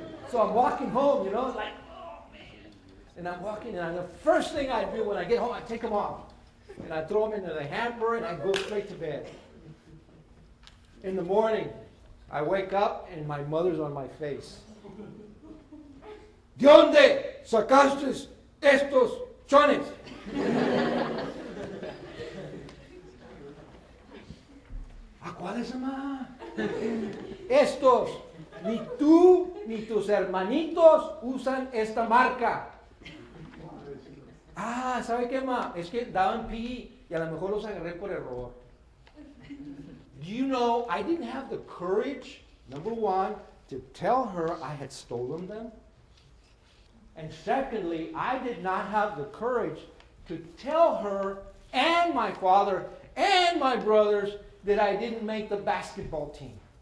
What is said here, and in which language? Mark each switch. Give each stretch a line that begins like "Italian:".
English: So I'm walking home, you know, like, oh man. And I'm walking and the first thing I do when I get home, I take them off. And I throw them into the hamper and I go straight to bed. In the morning, I wake up and my mother's on my face.
Spanish: ¿De dónde sacaste estos chones? ¿A cuáles, mamá? Estos. Ni tú ni tus hermanitos usan esta marca. Ah, ¿sabe qué, ma? Es que daban PE y a lo mejor los agarré por error.
English: Do you know, I didn't have the courage, number one, to tell her I had stolen them. And secondly, I did not have the courage to tell her and my father and my brothers that I didn't make the basketball team.